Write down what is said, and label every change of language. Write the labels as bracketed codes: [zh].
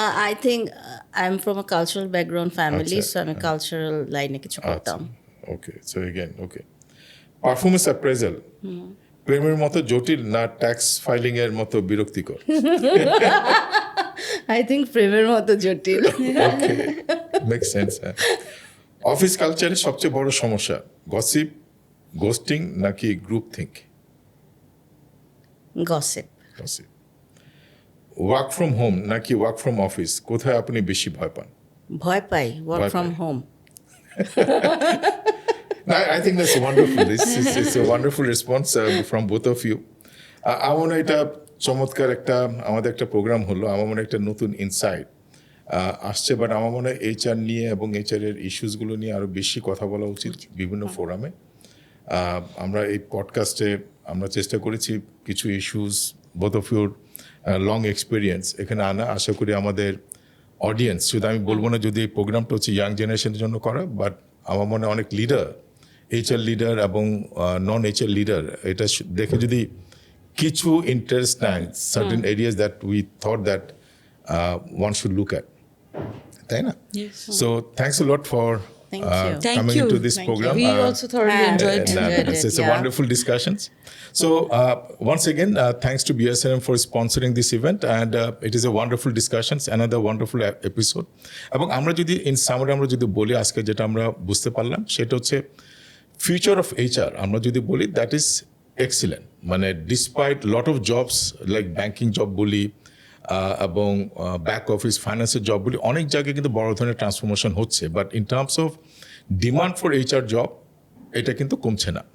[en] I think I'm from a cultural background family, so [bn] আমি cultural লাইনে কিছু করতাম। [en] Okay, so again okay. [bn] পারফরম্যান্স অ্যাপ্রেজাল প্রেমের মতো জটিল না ট্যাক্স ফাইলিং এর মতো বিরক্তিকর? [en] I think [bn] প্রেমের মতো জটিল। [en] Okay, make sense. [bn] অফিস কালচারের সবচেয়ে বড় সমস্যা গসিপ, গোস্টিং নাকি group think? [en] Gossip. Gossip. [bn] Work from home নাকি ওয়ার্ক ফ্রম অফিস, কোথায় আপনি বেশি ভয় পান? ভয় পাই ওয়ার্ক ভয় [en] from [bn] pi. [en] Home. I think that's wonderful. It's a wonderful response from both of you. [bn] আমার মনে হয় এটা চমৎকার আমাদের একটা প্রোগ্রাম হলো, আমার মনে হয় একটা নতুন ইনসাইট আসছে, বাট আমার মনে হয় এইচআর নিয়ে এবং এইচআর এর ইস্যুসগুলো নিয়ে আরও বেশি কথা বলা উচিত বিভিন্ন ফোরামে। আমরা এই পডকাস্টে আমরা চেষ্টা করেছি কিছু issues, both of your long experience এখানে আনা। আশা করি আমাদের অডিয়েন্স, শুধু আমি বলবো না যদি এই প্রোগ্রামটা হচ্ছে ইয়াং জেনারেশনের জন্য করা, বাট আমার মনে হয় অনেক লিডার, এইচআর লিডার এবং নন এইচআর লিডার এটা দেখে যদি কিছু ইন্টারেস্ট নেয় [en] certain areas that we thought that one should look at, [bn] তাই না? [en] So thanks a lot for Thank you. Thank coming you. into this Thank program. We also thoroughly enjoyed it. It's a wonderful discussions. So once again, thanks to BSRM for sponsoring this event, and it is a wonderful discussions, another wonderful episode. [bn] এবং আমরা যদি in summary আমরা যদি বলি আজকে যেটা আমরা বুঝতে পারলাম সেটা হচ্ছে ফিউচার অফ এইচআর আমরা যদি বলি [en] That is excellent. [bn] মানে [en] despite lot of jobs [bn] like banking job বলি এবং ব্যাক অফিস ফাইন্যান্সের জব বলি, অনেক জায়গায় কিন্তু বড় ধরনের ট্রান্সফরমেশন হচ্ছে, but [en] in terms of demand for HR job [bn] এটা কিন্তু কমছে না।